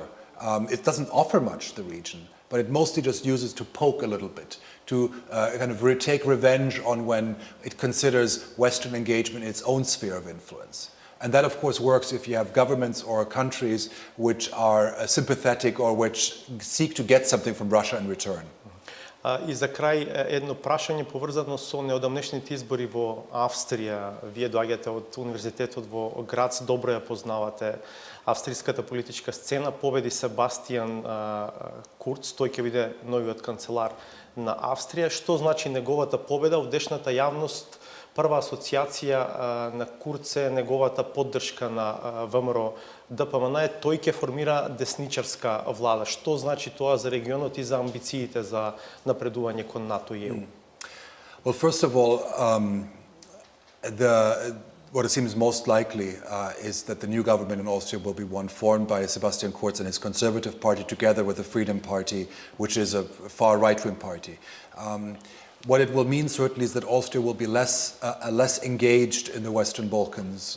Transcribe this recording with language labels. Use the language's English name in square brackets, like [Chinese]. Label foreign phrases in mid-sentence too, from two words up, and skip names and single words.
[English] It doesn't offer much, the region, but it mostly just uses to poke a little bit, to kind of take revenge on when it considers Western engagement in its own sphere of influence. And that, of course, works if you have governments or countries which are sympathetic or which seek to get something from Russia in return. [Macedonian] И за крај едно прашање поврзано со неодамнешните избори во Австрија. Вие доаѓате од универзитетот во Грац, добро ја познавате австриската политичка сцена. Победи Себастијан Курц, тој ќе биде новиот канцелар на Австрија. Што значи неговата победа? Во днешната јавност прва асоциација на Курц е неговата поддршка на ВМРО ДПМН е тој ќе формира десничарска влада. Што значи тоа за регионот и за амбициите за напредување кон НАТО и ЕУ? [English] Well, first of all, what it seems most likely is that the new government in Austria will be one formed by Sebastian Kurz and his Conservative Party together with the Freedom Party, which is a far right-wing party. What it will mean certainly is that Austria will be less engaged in the Western Balkans.